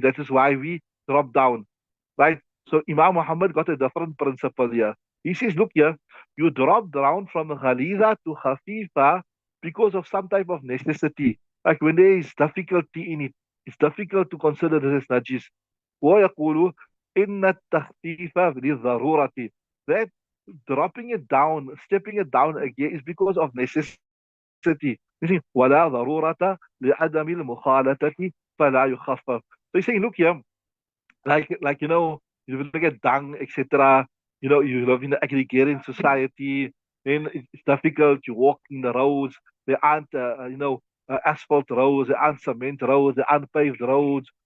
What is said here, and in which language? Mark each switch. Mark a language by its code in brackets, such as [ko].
[en] That is why we drop down, right? So Imam Muhammad got a different principle here. He says, look here, you drop down from ghaliza to khafifa because of some type of necessity. Like when there is difficulty in it, it's difficult to consider this as najis. [ar] ويقول إن التخفيف للضرورة. [en] That dropping it down, stepping it down again is because of necessity. You see, [ar] ولا ضرورة لعدم المخالطة فلا يخفف. [en] So he's saying, look here, like you look at dung, etc. You live in the agrarian society, then it's difficult. You walk in the roads. There aren't asphalt roads, there aren't cement roads, there aren't paved roads.